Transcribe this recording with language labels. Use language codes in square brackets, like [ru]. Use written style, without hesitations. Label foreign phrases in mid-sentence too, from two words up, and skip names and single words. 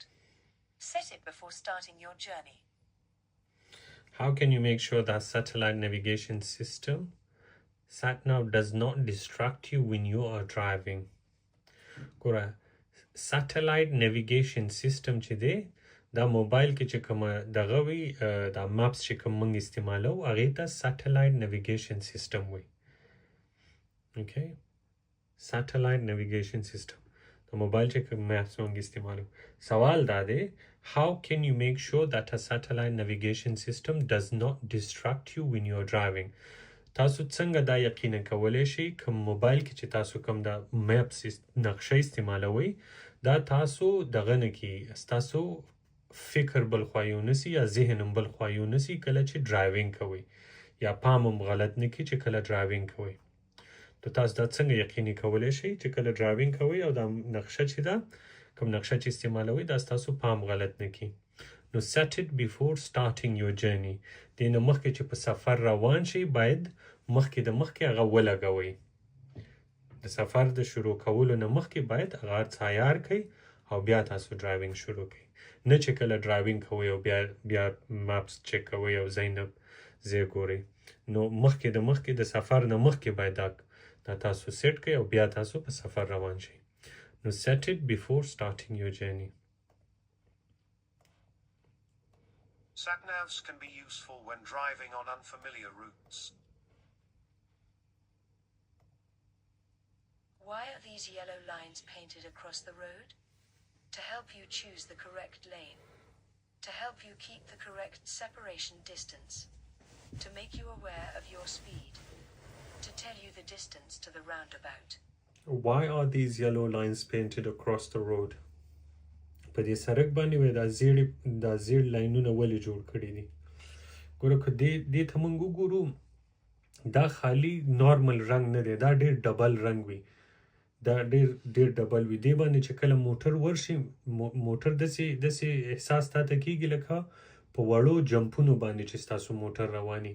[en] Set it before starting your journey. How can you make sure that satellite navigation system, sat-nav, does not distract you when you are driving? [ps] Gora, [en] satellite navigation system [ps] چې دی دا موبایل کې چې کومه دغه وي دا ماپس چې کوم موږ استعمالو هغې ته [en] satellite navigation system [ps] وي. Okay, [en] satellite navigation system [ps] د موبایل چې کوم ماپس موږ استعمالو. سوال دا دی, [en] how can you make sure that a satellite navigation system does not distract you when you are driving? [ps] تاسو څنګه دا یقینا کولی شئ کوم موبایل کې چې تاسو کوم دا میپس نقشه استعمالوئ دا تاسو دغه نه کړي ستاسو فکر بل خوا یونسي یا ذهن هم بل خوا یونسي کله چې ډرایوینګ کوئ یا پام هم غلط نه کړي چې کله ډرایوینګ کوئ. نو تاسو دا څنګه یقیني کولی شئ چې کله ډرایوینګ کوئ او دا نقشه چې ده کوم نقشه چې استعمالوئ دا ستاسو پام غلط نه کړي. [en] نو set it before starting your journey. [ps] دې نه مخکې چې په سفر روان شئ باید مخکې د مخکې هغه ولګوئ. د سفر د شروع کولو نه مخکې باید هغه تیار کړئ او بیا تاسو ډرایوینګ شروع کړئ. نه چې کله ډرایوینګ کوئ او بیا ماپس چک کوئ او ځای نه ځای ګورئ. نو مخکې د سفر نه مخکې باید دا تاسو سیټ کړئ او بیا تاسو په سفر روان شئ. [en] نو set it before starting your journey. Sat-navs can be useful when driving on unfamiliar routes. Why are these yellow lines painted across the road? To help you choose the correct lane. To help you keep the correct separation distance. To make you aware of your speed. To tell you the distance to the roundabout. Why are these yellow lines painted across the road? [ps] په دې سړک باندې وای دا زیړ لاینونه ولې جوړ کړي دي؟ ګوره که دې ته موږ وګورو دا خالي نارمل رنګ نه دی, دا ډېر ډبل رنګ وي. دا ډېر ډبل وي. دې باندې چې کله موټر ورشي موټر داسې احساس تاته کېږي لکه په وړو جمپونو باندې چې ستاسو موټر رواني.